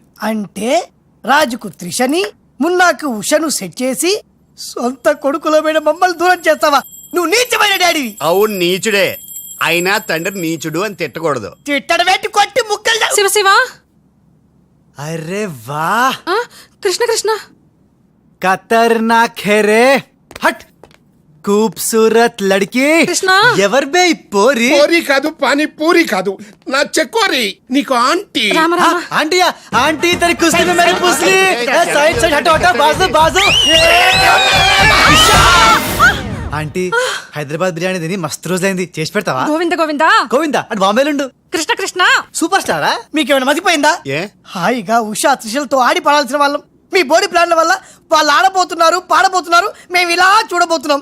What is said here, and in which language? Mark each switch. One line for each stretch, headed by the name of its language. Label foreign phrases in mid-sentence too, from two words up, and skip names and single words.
Telugu: అంటే రాజుకు త్రిషని మున్నాకు ఉషను సెట్ చేసి సొంత కొడుకులో మీద మమ్మల్ని దూరం చేస్తావా? నువ్వు నీచమైన డాడీవి. అవును నీచుడే, అయినా తండ్రి నీచుడు అని తిట్టకూడదు. తిట్టడ పెట్టి కొట్టి ముక్కలు శివ శివ అరే వా కృష్ణ కృష్ణ
Hindi: खतरनाक है रे. हट खूबसूरत लड़की
Telugu: కృష్ణ ఎవర్ బే ఈ పోరి? పూరి కాదు, పానీ పూరి కాదు, నా చెక్కోరి. నీకు ఆంటీ. రామ రామ
Hindi: आंटी आंटी तेरी कुश्ती में मेरी पुसली.
English: side side
Hindi: हटो हटो बाजू बाजू.
Telugu: ఆంటీ హైదరాబాద్ బిర్యానీ తిని మస్తు రోజులైంది, చేసి పెడతావా? గోవింద గోవింద గోవిందా అటు బాంబేలుండు. కృష్ణ కృష్ణ సూపర్ స్టారా? మీకేమైనా మతిపోయిందా? ఏ హాయిగా ఉషా త్రిషలతో ఆడి పడాల్సిన వాళ్ళం మీ బాడీ ప్లాన్ల వల్ల వాళ్ళు ఆడబోతున్నారు, పాడబోతున్నారు, మేము ఇలా చూడబోతున్నాం.